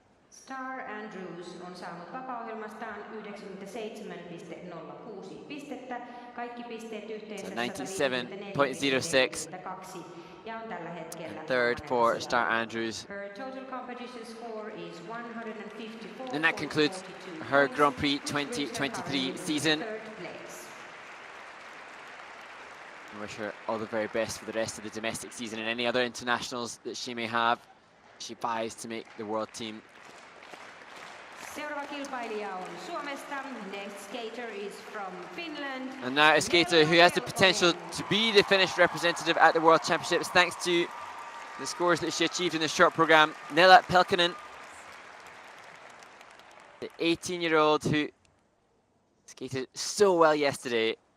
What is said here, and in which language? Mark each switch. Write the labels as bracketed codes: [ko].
[fi] Starr Andrews on saanut vapaa-ohjelmastaan 97,06 pistettä. Kaikki pisteet yhteensä 97.06. Ja on tällä hetkellä [en] third for Starr Andrews. Her total competition score is 154. And that concludes her Grand Prix 2023 season. I wish her all the very best for the rest of the domestic season and any other internationals that she may have. She vies to make the world team. [fi] Seuraava kilpailija on Suomesta. [en] Next skater is from Finland. And now a skater who has the potential to be the Finnish representative at the World Championships thanks to the scores that she achieved in the short program. Nella Pelkonen, the 18-year-old who skated so well yesterday.